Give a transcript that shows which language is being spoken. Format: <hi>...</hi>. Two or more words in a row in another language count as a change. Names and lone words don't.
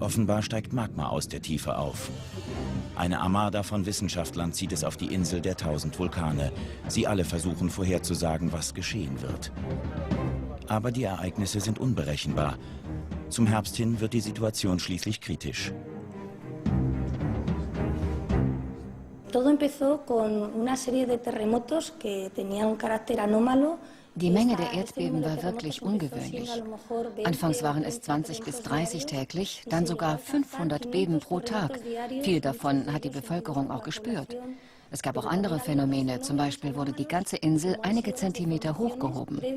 <de>Offenbar steigt Magma aus der Tiefe auf. Eine Armada von Wissenschaftlern zieht es auf die Insel der 1000 Vulkane. Sie alle versuchen vorherzusagen, was geschehen wird. Aber die Ereignisse sind unberechenbar. Zum Herbst hin wird die Situation schließlich kritisch.</de> <es>Todo empezó con una serie de terremotos que tenían un carácter anómalo.</es> <de>Die Menge der Erdbeben war wirklich ungewöhnlich. Anfangs waren es 20 bis 30 täglich, dann sogar 500 Beben pro Tag. Viel davon hat die Bevölkerung auch gespürt. Es gab auch andere Phänomene, zum Beispiel wurde die ganze Insel einige Zentimeter hochgehoben.</de>